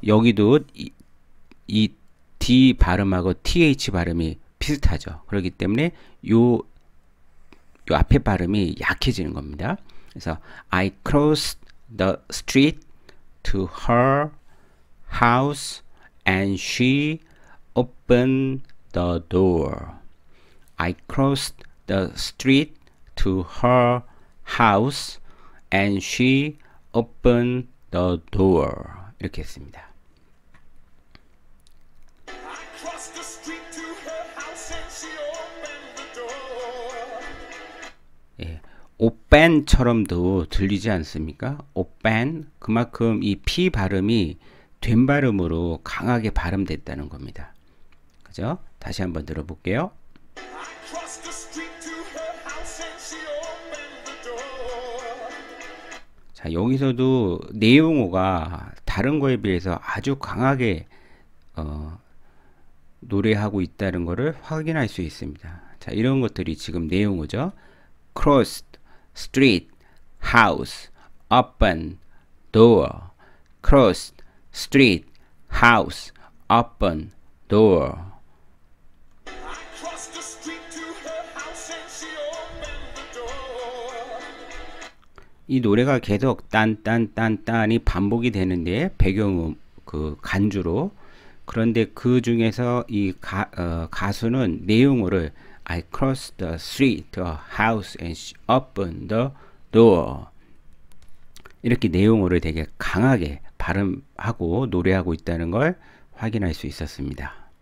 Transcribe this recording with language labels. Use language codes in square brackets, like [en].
[ko] 여기도 이 D 발음하고 TH 발음이 비슷하죠. 그렇기 때문에 요 앞에 발음이 약해지는 겁니다. 그래서 [en] I crossed the street to her house and she opened the door. I crossed the street to her house and she opened the door. [ko] 이렇게 했습니다. [en] I crossed the street to her house and she opened the door. [ko] 예, 오빤처럼도 들리지 않습니까? 오빤, 그만큼 이 P 발음이 된 발음으로 강하게 발음됐다는 겁니다. 그죠? 다시 한번 들어볼게요. [en] I crossed the street to her house and she opened the door. [ko] 자, 여기서도 내용어가 다른 거에 비해서 아주 강하게 노래하고 있다는 것을 확인할 수 있습니다. 자, 이런 것들이 지금 내용어죠. [en] crossed, street, house, open, door. crossed, street, house, open, door. I crossed the street to her house and she opened the door. [ko] 이 노래가 계속 딴딴딴딴이 반복이 되는데 배경 그 간주로. 그런데 그 중에서 이 가수는 내용어를 [en] I crossed the street to a house and she opened the door. [ko] 이렇게 내용어를 되게 강하게 발음하고 노래하고 있다는 걸 확인할 수 있었습니다.